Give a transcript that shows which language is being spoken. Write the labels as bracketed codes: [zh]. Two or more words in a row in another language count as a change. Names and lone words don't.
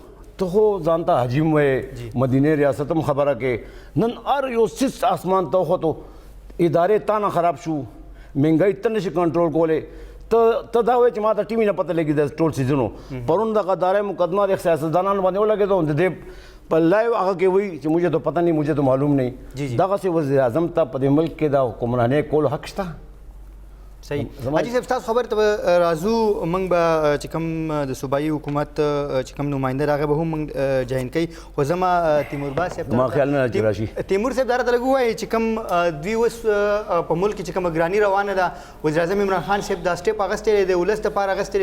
[ps] ته خو ځان ته حجیم وې، مدینې ریاست هم خبره کې. نن هر یو څیز اسمان ته وختو، ادارې تا نه خراب شو، مهنګایي ته نشي کنټرول کولی. ته دا وایې چې ما ته ټیم یې نه پته لګي د ټول سیزونو. پرون دغه دارای مقدمه د سیاستدانانو باندې ولګېدو، د دې په لایو هغه کې وایي چې [ur] مجھے تو پتہ نہیں مجھے تو معلوم جی [ps] نہیں دغسې وزیر اعظم ته په دې ملک کې د حکمرانۍ کولو حق شته صحیح حاجي صاحب تاسو خبر ته راځو موږ به چې کوم د صوبایي حکومت چې کوم نماینده راغی به هم موږ جاین کوي خو زما تیمور با صاحب ما خیال نه چې راشي تیمور صاحب دا راته لږ ووایي چې کوم دوی اوس په ملک کې چې کومه ګراني روانه ده وزیر اعظم عمران خان صاحب دا سټیپ اخیستی دی د ولس دپاره اخیستی